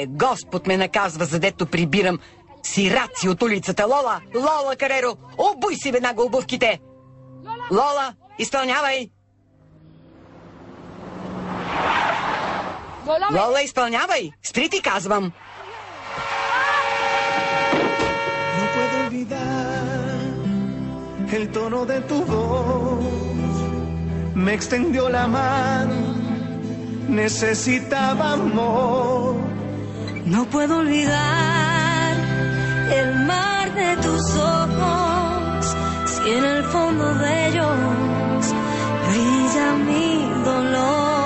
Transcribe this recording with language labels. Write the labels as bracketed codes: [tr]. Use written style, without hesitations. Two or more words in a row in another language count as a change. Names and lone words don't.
[bg] Господ ме наказва, задето прибирам сираци от улицата. Лола Кареро, обуй си веднага обувките! Лола, изпълнявай! Лола, изпълнявай! Спри, ти казвам! [es] No puedo olvidar el tono de tu voz. Me extendió la mano, necesitaba amor. No puedo olvidar el mar de tus ojos, si en el fondo de ellos brilla mi dolor.